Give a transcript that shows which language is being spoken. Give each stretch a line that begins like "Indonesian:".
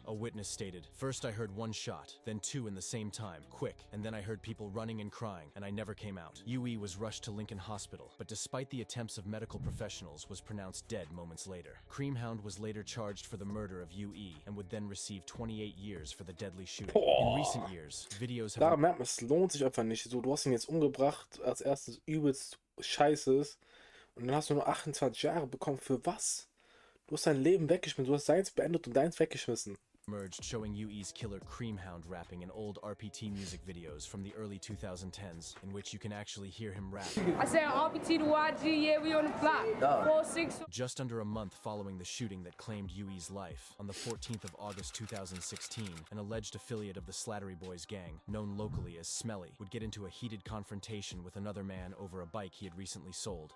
English: A witness stated, "First I heard 1 shot, then 2 in the same time, quick, and then I heard people running and crying, and I never came out." UE was rushed to Lincoln Hospital, but despite the attempts of medical professionals, was pronounced dead moments later. Creamhound was later charged for the murder of UE, and would then receive 28 years for the deadly shooting. In recent years, videos have...
German: Da merkt man, es lohnt sich einfach nicht. So, du hast ihn jetzt umgebracht, als erstes übelst scheiße ist, und dann hast du nur 28 Jahre bekommen. Für was? Du hast dein Leben weggeschmissen, du hast seins beendet und deins weggeschmissen.
English: Emerged showing UE's killer Creamhound rapping in old RPT music videos from the early 2010s, in which you can actually hear him rap. I said RPT to YG, yeah, we on the block. 4-6. Just under a month following the shooting that claimed UE's life, on the 14th of August 2016, an alleged affiliate of the Slattery Boys gang, known locally as Smelly, would get into a heated confrontation with another man over a bike he had recently sold.